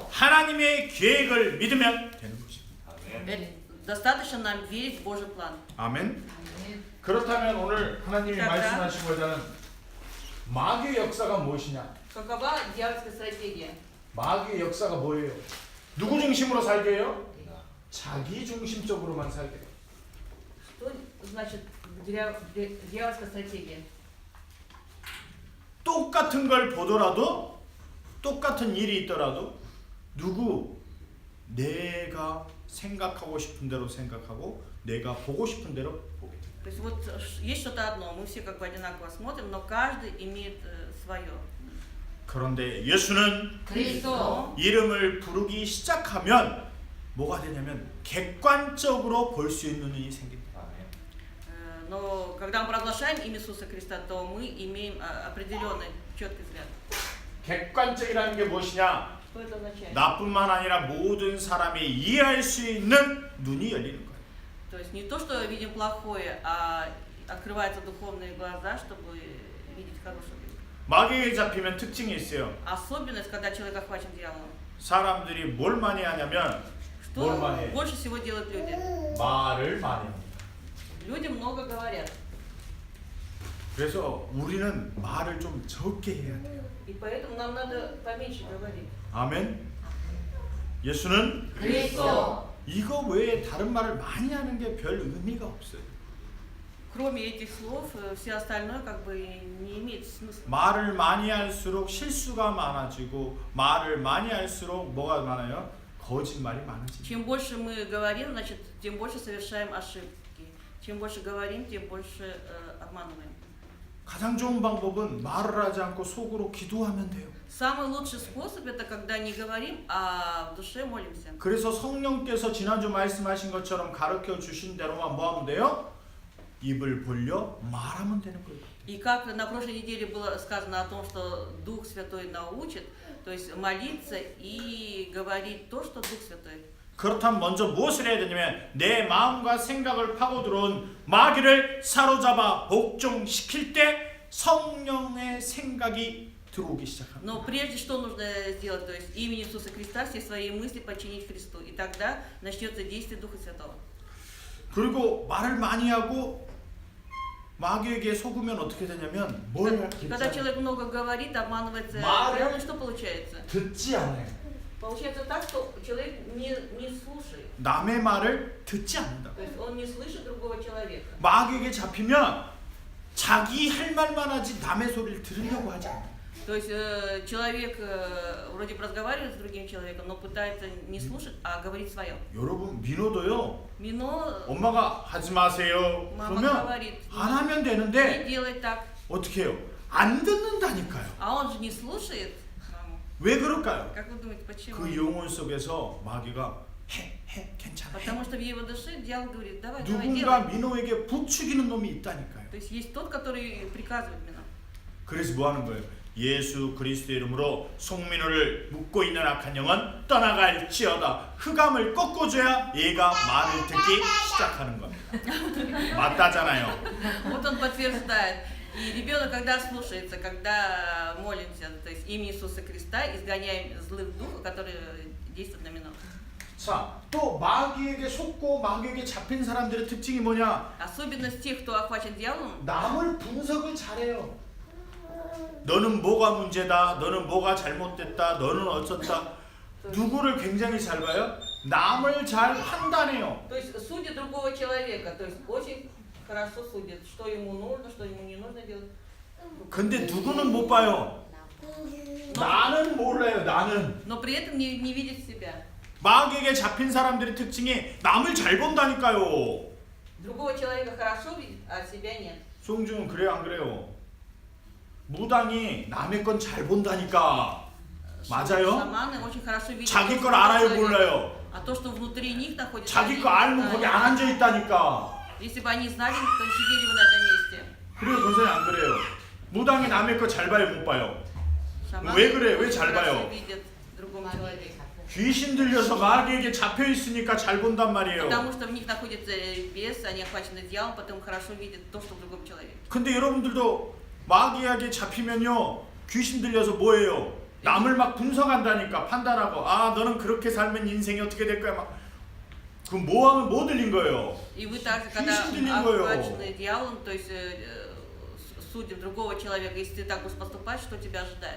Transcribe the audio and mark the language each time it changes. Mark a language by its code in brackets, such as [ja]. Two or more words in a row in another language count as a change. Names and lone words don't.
[ko] 하나님의 계획을 믿으면 되는 것입니다. [ru] Достаточно нам верить в Божий план. [ko] 아멘. 아멘. 그렇다면 오늘 하나님이 자, 말씀하시고자 하는 마귀의 역사가 무엇이냐? [ru] Какова дьявольская стратегия? [ko] 마귀의 역사가 뭐예요? 누구 중심으로 살게 해요? 자기 중심적으로만 살게 해요. [ru] Что значит дьявольская стратегия? [ko] 똑같은 걸 보더라도 똑같은 일이 있더라도 내가 생각하고 싶은 대로 생각하고 내가 보고 싶은 대로 보게 돼요. [ru] То есть вот есть что-то одно, мы все как бы одинаково смотрим, но каждый имеет свое. [ko] 그런데 예수는 그리스도 이름을 부르기 시작하면 뭐가 되냐면 객관적으로 볼 수 있는 눈이 생긴다. [ru] Но когда мы провозглашаем имя Иисуса Христа, то мы имеем определенный четкий взгляд. [ko] 객관적이라는 게 무엇이냐? [ru] Что это означает? [ko] 나뿐만 아니라 모든 사람이 이해할 수 있는 눈이 열리는 거예요. [ru] То есть не то, что видим плохое, а открываются духовные глаза, чтобы видеть хорошее. [ko] 마귀에 잡히면 특징이 있어요. [ru] Особенность, когда человек охвачен дьяволом. [ko] 사람들이 뭘 많이 하냐면 뭘 [ru] Что [ko] 많이 해? [ru] больше всего делают люди? [ko] 말을 많이 합니다. [ru] Люди много говорят. [ko] 그래서 우리는 말을 좀 적게 해야 돼요. [ru] И поэтому нам надо поменьше говорить. [ko] 아멘. 예수는 그리스도 이거 외에 다른 말을 많이 하는 게 별 의미가 없어요. [ru] Кроме этих слов, все остальное как бы не имеет смысла. [ko] 말을 많이 할수록 실수가 많아지고 말을 많이 할수록 뭐가 많아요? 거짓말이 많아집니다. [ru] Чем больше мы говорим, значит, тем больше совершаем ошибки. Чем больше говорим, тем больше обманываем. [ko] 가장 좋은 방법은 말을 하지 않고 속으로 기도하면 돼요. [ru] Самый лучший способ это когда не говорим, а в душе молимся. [ko] 그래서 성령께서 지난주 말씀하신 것처럼 가르쳐 주신 대로만 뭐 하면 돼요? 입을 벌려 말하면 되는 거예요. [ru] И как на прошлой неделе было сказано о том, что Дух Святой научит, то есть молиться и говорить то, что Дух Святой. [ko] 그렇다면 먼저 무엇을 해야 되냐면 내 마음과 생각을 파고 들어온 마귀를 사로잡아 복종시킬 때 성령의 생각이 들어오기 시작합니다. [ru] Но прежде что нужно сделать, то есть имени Иисуса Христа все свои мысли подчинить Христу, и тогда начнется действие Духа Святого. [ko] 그리고 말을 많이 하고 마귀에게 속으면 어떻게 되냐면 뭘 [ru] Когда [ko] 하겠지? [ru] человек много говорит, обманывается, Мария. дьяволом, что получается? [ko] 듣지 않아요. [ru] Получается так, что человек не слушает. [ko] 남의 말을 듣지 않는다. [ru] То есть он не слышит другого человека. [ko] 마귀에게 잡히면 자기 할 말만 하지 남의 소리를 들으려고 하지 않아요. [ru] То есть человек вроде бы разговаривает с другим человеком, но пытается не слушать, а говорить свое. [ko] 여러분 민호도요. [ru] Мино, [ko] 엄마가 하지 마세요. [ru] мама [ko] 그러면 [ru] говорит, [ko] 안 하면 [ru] не [ko] 되는데 [ru] делай так, [ko] 어떻게 해요? 안 듣는다니까요. [ru] а он же не слушает маму. [ko] 왜 그럴까요? [ru] Как вы думаете, почему? [ko] 그 영혼 속에서 마귀가 해 괜찮아. [ru] Потому что в его душе дьявол говорит, давай, давай, [ko] 누군가 [ru] делай. [ko] 민호에게 부추기는 놈이 있다니까요. [ru] То есть есть тот, который приказывает Мино. [ko] 그래서 뭐 하는 거예요? 예수 그리스도의 이름으로 송민호를 묶고 있는 악한 영은 떠나갈지어다. 흑암을 꺾어줘야 얘가 말을 듣기 시작하는 겁니다. 맞다잖아요. [ru] Вот он подтверждает. И ребенок, когда слушается, когда молимся, то есть имя Иисуса Христа, изгоняем злых духов, которые действуют на Мино. [ko] 자, 또 마귀에게 속고 마귀에게 잡힌 사람들의 특징이 뭐냐? [ru] Особенность тех, кто охвачен дьяволом, [ko] 남을 분석을 잘해요. 너는 뭐가 문제다. 너는 뭐가 잘못됐다. 너는 어쩌다. 누구를 굉장히 잘 봐요? 남을 잘 판단해요. [ru] То есть судит другого человека, то есть очень хорошо судит, что ему нужно, что ему не нужно делать. [ko] 근데 누구는 못 봐요. 나는 몰라요. 나는. [ru] Но при этом не видит себя. [ko] 마귀에게 잡힌 사람들의 특징이 남을 잘 본다니까요. [ru] Другого человека хорошо видит, а себя нет. [ko] 송중은 그래요, 안 그래요? 무당이 남의 건 잘 본다니까. 맞아요? [ru] Шаманы очень хорошо видят. [ko] 자기 [ru] то, [ko] 걸 [ru] что [ko] 알아요, [ru] человек- [ko] 몰라요? [ru] А то, что внутри них находится. [ko] 자기 [ru] они [ko] 거 알면 [ru] не [ko] 거기 [ru] знают. [ko] 안 앉아 있다니까. [ru] Если бы они знали, то сидели бы на этом месте. [ko] 그래요, 권사님 안 그래요? 무당이 남의 거 잘 봐요, 못 봐요? [ru] Шаманы [ko] 왜 그래? 왜 [ru] очень [ko] 잘 [ru] хорошо [ko] 봐요? [ru] видят другому человеку. [ko] 귀신 들려서 마귀에게 잡혀 있으니까 잘 본단 말이에요. [ru] Потому что в них находится бес, они охвачены дьяволом, потом хорошо видят то, что в другом человеке. [ko] 근데 여러분들도 마귀에게 잡히면요, 귀신 들려서 뭐예요? 남을 막 분석한다니까, 판단하고, 아 너는 그렇게 살면 인생이 어떻게 될 거야, 막. 그럼 뭐 하면 뭐 들린 거예요? [ru] И вы также, когда [ko] 귀신 들린 거예요. [ru] охвачены дьяволом, то есть судят другого человека, если ты так будешь поступать, что тебя ожидает.